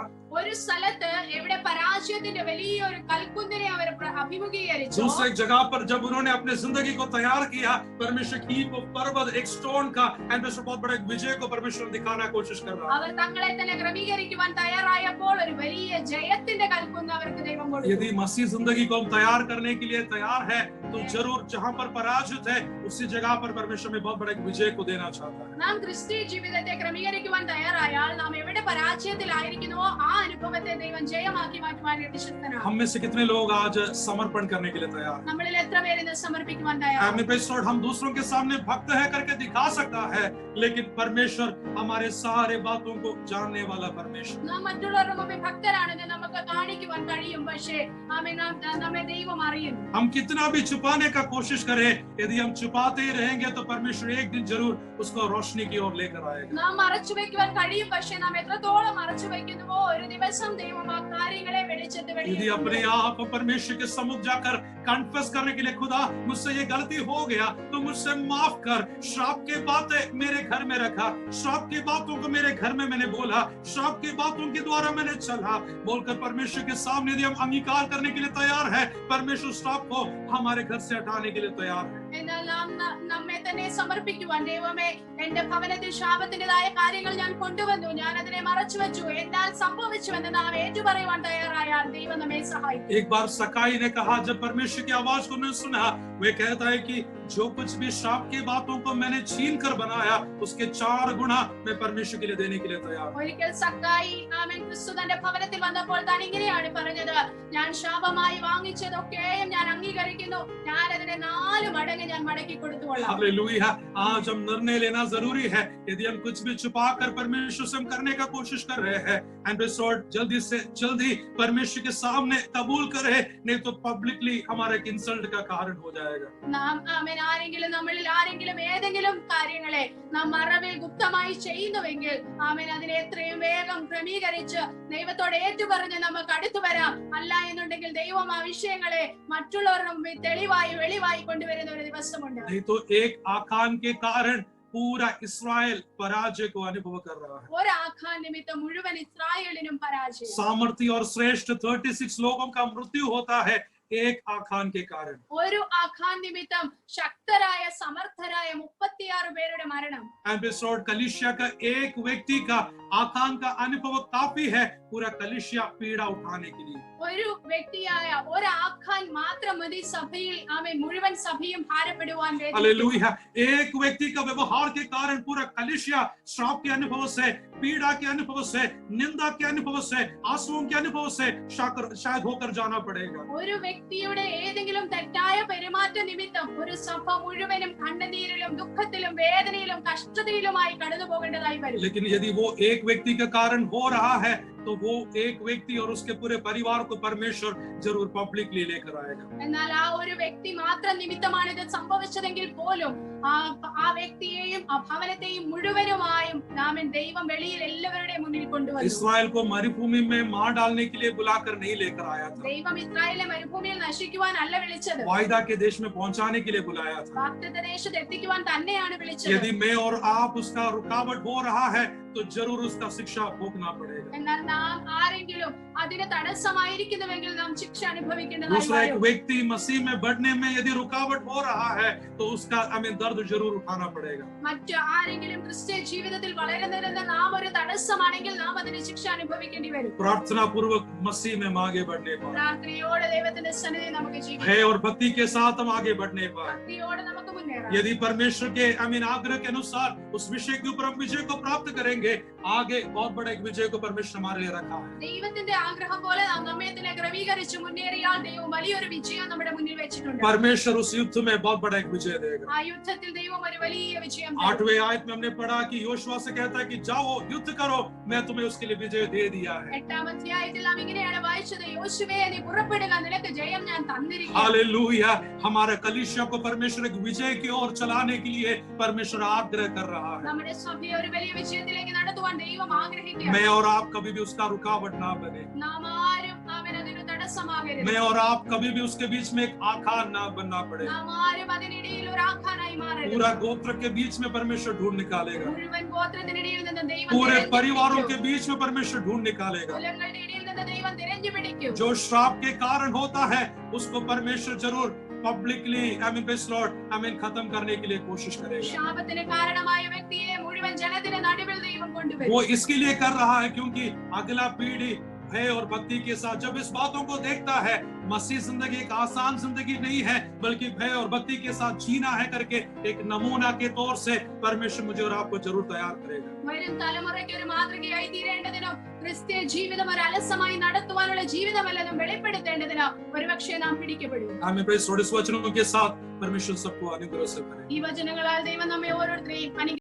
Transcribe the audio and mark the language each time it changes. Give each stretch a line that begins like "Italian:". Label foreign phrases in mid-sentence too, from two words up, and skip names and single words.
Malayalam: ഒരു സ്ഥലത്ത് എവിടെ പരാജയത്തിന്റെ വലിയൊരു കൽക്കുന്നിനെ അവർ അഭിമുഖീകരിച്ചു.
Hindi: दूसरे जगह पर जब उन्होंने अपने जिंदगी को तैयार किया, परमेश्वर
English: heap of
Hindi: पर्वत एक स्टोन का बहुत बड़े विजय को परमेश्वर दिखाना कोशिश कर रहा है।
Malayalam: അവർ തങ്ങളെ തന്നെ ക്രമീകരിക്കുവാൻ തയ്യാറായപ്പോൾ ഒരു വലിയ ജയത്തിന്റെ കൽക്കുന്ന് അവർക്ക് ദൈവം കൊടുത്തു.
Hindi: यदि मसीह जिंदगी को हम तैयार करने के लिए तैयार है तो जरूर जहां पर पराजित है उसी जगह पर परमेश्वर में बहुत बड़े विजय को देना चाहता है।
Malayalam: നാം ക്രിസ്തീയ ജീവിതത്തെ ക്രമീകരിക്കുവാൻ തയ്യാറായാൽ നാം എവിടെ പരാജയത്തിലായിരിക്കുന്നുവോ ആ അനുഭവത്തെ ദൈവം ജയമാക്കി മാറ്റുവാൻ ശക്തനാണ്.
Hindi: हम में से कितने लोग आज समर्पण करने के लिए तैयार हैं?
Malayalam: നമ്മളിൽ എത്ര പേര് ഇന്ന് സമർപ്പിക്കുവാൻ തയ്യാറാണ്?
Hindi: हम दूसरों के सामने भक्त है करके दिखा सकता है, लेकिन परमेश्वर हमारे सारे बातों को जानने वाला परमेश्वर।
Malayalam: നാം മറ്റുള്ളവരുടെ മുമ്പിൽ ഭക്തരാണെന്ന് നമുക്ക് കാണിക്കുവാൻ കഴിയും, പക്ഷേ നമ്മെ ദൈവം അറിയുന്നു.
Hindi: हम कितना भी छुपाने का कोशिश करें, यदि हम छुपाते ही रहेंगे तो परमेश्वर एक दिन जरूर उसको रोशनी की ओर लेकर आएगा।
Malayalam: നാം മറച്ചു വെക്കുവാൻ കഴിയും, പക്ഷേ നാം എത്രത്തോളം മറച്ചു വെക്കുന്നുവോ ഒരു ദിവസം ദൈവം ആ കാര്യങ്ങളെ വെളിച്ചത്ത്
Hindi: यदि अपने आप परमेश्वर के सम्मुख जाकर कन्फेस करने के लिए, खुदा मुझसे ये गलती हो गया तो मुझसे माफ कर, श्राप की बातें मेरे घर में रखा, श्राप की बातों को मेरे घर में मैंने बोला, श्राप की बातों के द्वारा मैंने चला, बोलकर परमेश्वर के सामने यदि हम अंगीकार करने के लिए तैयार है, परमेश्वर श्राप को हमारे घर से हटाने के लिए तैयार है।
Malayalam: എന്നാൽ നാം നമ്മെ തന്നെ സമർപ്പിക്കുവാൻ, ദൈവമേ എന്റെ ഭവനത്തിൽ ശാപത്തിന്റേതായ കാര്യങ്ങൾ ഞാൻ കൊണ്ടുവന്നു, ഞാൻ അതിനെ മറച്ചു വെച്ചു, എന്നാൽ സംഭവിച്ചുവെന്ന് നാം ഏറ്റുപറയുവാൻ തയ്യാറായാൽ ദൈവം നമ്മെ സഹായിക്കും.
Hindi: एक बार सकाई ने कहा, जब परमेश्वर की आवाज को उन्होंने सुना, वे कहता है कि जो कुछ भी श्राप की बातों को मैंने छीन कर बनाया उसके 4 गुना मैं परमेश्वर के लिए देने के लिए तैयार हूं।
Malayalam: ഒരിക്കൽ സക്കായി ക്രിസ്തു തന്റെ ഭവനത്തിൽ വന്നപ്പോൾ താൻ ഇങ്ങനെയാണ് പറഞ്ഞത്, ഞാൻ ശാപമായി വാങ്ങിച്ചതൊക്കെയും ഞാൻ അംഗീകരിക്കുന്നു, ഞാൻ അതിനെ 4 മടങ്ങ് ഞാൻ മടക്കി കൊടുത്തുകൊള്ളാം.
Hindi: हालेलुया। आज हम निर्णय लेना जरूरी है। यदि हम कुछ भी छुपा कर परमेश्वर से हम करने का कोशिश कर रहे हैं, जल्दी से जल्दी परमेश्वर के सामने कबूल करें, नहीं तो पब्लिकली हमारे इंसल्ट का कारण हो जाएगा।
Malayalam: നാം നമ്മളിൽ ആരെങ്കിലും ഏതെങ്കിലും കാര്യങ്ങളെ നാം മറവിൽ ഗുപ്തമായി ചെയ്യുന്നുവെങ്കിൽ അതിനെ എത്രയും വേഗം ക്രമീകരിച്ച് ദൈവത്തോട് ഏറ്റുപറഞ്ഞ് നമുക്ക് അടുത്തു വരാം. അല്ല എന്നുണ്ടെങ്കിൽ ദൈവം ആ വിഷയങ്ങളെ മറ്റുള്ളവരുടെ മുമ്പിൽ തെളിവായി വെളിവായി കൊണ്ടുവരുന്ന ഒരു ദിവസമുണ്ട്.
Hindi: नहीं तो एक आखान के कारण पूरा इस्राएल पराजय को अनुभव कर रहा है।
Malayalam: ഒരു ആഖാൻ നിമിത്തം മുഴുവൻ ഇസ്രായേലിനും പരാജയം.
Hindi: सामर्थी और श्रेष्ठ 36 लोगों का मृत्यु होता है एक आखान के कारण।
Malayalam: ഒരു ആഖാൻ നിമിത്തം ശക്തരായ സമർത്ഥരായ 36 പേരുടെ മരണം.
Hindi: कलीसिया का एक व्यक्ति का आखान का अनुभव काफी है पूरा कलीसिया पीड़ा उठाने के लिए।
Malayalam: ഒരു വ്യക്തിയായ ഒരു ആഖാൻ മാത്രം മതി സഭയിൽ മുഴുവൻ സഭയും ഭാരപ്പെടുവാൻ.
Hindi: हालेलुया। एक व्यक्ति का व्यवहार के कारण पूरा कलीसिया श्राप के अनुभव से, पीड़ा के अनुभव से, निंदा के अनुभव से, आंसुओं के अनुभव से शायद होकर जाना पड़ेगा।
Malayalam: ഒരു വ്യക്തിയുടെ ഏതെങ്കിലും തെറ്റായ പെരുമാറ്റ നിമിത്തം ഒരു സഭ മുഴുവനും കണ്ണുനീരിലും ദുഃഖത്തിലും വേദനയിലും കഷ്ടതയിലുമായി കടന്നു പോകേണ്ടതായി വരും.
Hindi: लेकिन यदि वो एक व्यक्ति के कारण हो रहा है तो वो एक व्यक्ति और उसके पूरे परिवार को परमेश्वर जरूर पब्लिकली लेकर आएगा.
Malayalam: എന്നാൽ ആ ഒരു വ്യക്തി മാത്രം നിമിത്തമാണ് ഇത് സംഭവിച്ചതെങ്കിൽ പോലും ആ വ്യക്തിയെയും ആ ഭവനത്തെയും മുഴുവനുമായും ദൈവം വെളിയിൽ എല്ലാവരുടെയും മുന്നിൽ കൊണ്ടുവന്നു.
Hindi: इस्राएल को मरुभूमि में मार डालने के लिए बुलाकर नहीं लेकर आया था,
Malayalam: ദൈവം ഇസ്രായേലിനെ മരുഭൂമിയിൽ നശിക്കുവാനല്ല വിളിച്ചത്,
Hindi: वायदा के देश में पहुंचाने के लिए बुलाया था।
Malayalam: വാഗ്ദത്ത ദേശത്ത് എത്തിക്കുവാൻ തന്നെയാണ് വിളിച്ചത്.
Hindi: यदि मैं और आप उसका रुकावट हो रहा है तो जरूर उसका शिक्षा भोगना पड़ेगा।
Malayalam: എന്നാൽ നാം ആരെങ്കിലും അതിന് തടസ്സമായിരിക്കുന്നുവെങ്കിൽ നാം ശിക്ഷ
Hindi: दूसरा
Malayalam: അനുഭവിക്കേണ്ടതായി
Hindi: एक व्यक्ति मसीह में बढ़ने में यदि रुकावट हो रहा है तो उसका हमें दर्द जरूर उठाना पड़ेगा।
Malayalam: മറ്റു ആരെങ്കിലും ക്രിസ്ത്യ ജീവിതത്തിൽ വളരുന്നതിന് നാം ഒരു തടസ്സമാണെങ്കിൽ നാം അതിന് ശിക്ഷ അനുഭവിക്കേണ്ടി വരും.
Hindi: प्रार्थना पूर्वक मसीह में हम आगे बढ़ने पाए,
Malayalam: പ്രാർത്ഥനയോടെ ദൈവത്തിന്റെ സന്നിധി നമുക്ക് ജീവിക്കാം.
Hindi: भय और भक्ति के साथ हम आगे बढ़ने पाए।
Malayalam: ഭക്തിയോടെ നമുക്ക് മുന്നേറാം.
Hindi: यदि परमेश्वर के आग्रह के अनुसार उस विषय के ऊपर हम विजय को प्राप्त करेंगे, आगे बहुत बड़ा एक विजय को परमेश्वर हमारे लिए रखा है।
Malayalam: ദൈവത്തിന്റെ ആഗ്രഹം പോലെ നാം നമ്മെ ക്രമീകരിച്ച് മുന്നേറിയാൽ ദൈവം വലിയൊരു വിജയം നമ്മുടെ മുന്നിൽ വെച്ചിട്ടുണ്ട്.
Hindi: परमेश्वर उस युद्ध में बहुत बड़ा एक विजय देगा।
Malayalam: ആ യുദ്ധത്തിൽ ദൈവം ഒരു വലിയ വിജയം തരും.
Hindi: 8वें आयत में हमने पढ़ा कि योशुआ से कहता है कि जाओ युद्ध करो, मैं तुम्हें उसके लिए विजय दे दिया है।
Malayalam: 8ാം അധ്യായത്തിൽ നാം ഇങ്ങനെയാണ് വായിച്ചത്, യോശുവേ നീ പുറപ്പെടുക, നിനക്ക് ജയം ഞാൻ തന്നിരിക്കുന്നു.
Hindi: हालेलुया। हमारा कलीसिया को परमेश्वर एक विजय की ओर चलाने के लिए परमेश्वर आग्रह कर रहा है।
Malayalam: നമ്മുടെ സഭയെ ഒരു വലിയ വിജയത്തിലേക്ക് നടത്തുവാൻ ദൈവം ആഗ്രഹിക്കുന്നു.
Hindi: मैं और आप कभी भी उसका रुकावट ना बने,
Malayalam: നാം ആരും അതിന് തടസ്സമാകരുത്.
Hindi: मैं और आप कभी भी उसके बीच में एक आखान ना बनना पड़े।
Malayalam: നാം ആരും അതിനിടയിൽ ഒരു ആഖാനായി മാറരുത്.
Hindi: पूरा गोत्र के बीच में परमेश्वर ढूंढ निकालेगा,
Malayalam: മുഴുവൻ ഗോത്രത്തിനിടയിൽ നിന്ന് ദൈവം
Hindi: पूरे
Malayalam: തിരഞ്ഞു
Hindi: परिवारों
Malayalam: പിടിക്കും.
Hindi: के बीच में परमेश्वर ढूंढ निकालेगा।
Malayalam: കുലങ്ങളുടെ ഇടയിൽ നിന്ന് ദൈവം തിരഞ്ഞു പിടിക്കും.
Hindi: जो श्राप के कारण होता है उसको परमेश्वर जरूर पब्लिकली खत्म करने के लिए कोशिश करेगा।
Malayalam: ശാപത്തിന് കാരണമായ വ്യക്തിയെ മുഴുവൻ ജനത്തിന് നടുവിൽ ദൈവം കൊണ്ടുവരും.
Hindi: वो इसके लिए कर रहा है क्योंकि अगला पीढ़ी भय और भक्ति के साथ जब इस बातों को देखता है, मसीह जिंदगी एक आसान जिंदगी नहीं है बल्कि भय और भक्ति के साथ जीना है करके एक नमूना के तौर से परमेश्वर मुझे और आपको जरूर तैयार करेगा।
Malayalam: വരും തലമുറയ്ക്ക് ഒരു മാതൃകയായി തീരേണ്ടതിനും ക്രിസ്ത്യ ജീവിതം ഒരു അലസമായി നടത്തുവാനുള്ള ജീവിതമല്ലെന്നും വെളിപ്പെടുത്തേണ്ടതിനും ഒരുപക്ഷെ നാം പിടിക്കപ്പെടും.
Hindi: हमें इस वचनों के साथ परमेश्वर सबको अनुग्रह से भरे।
Malayalam: ഈ വചനങ്ങളാൽ ദൈവം നമ്മെ ഓരോരുത്തരെയും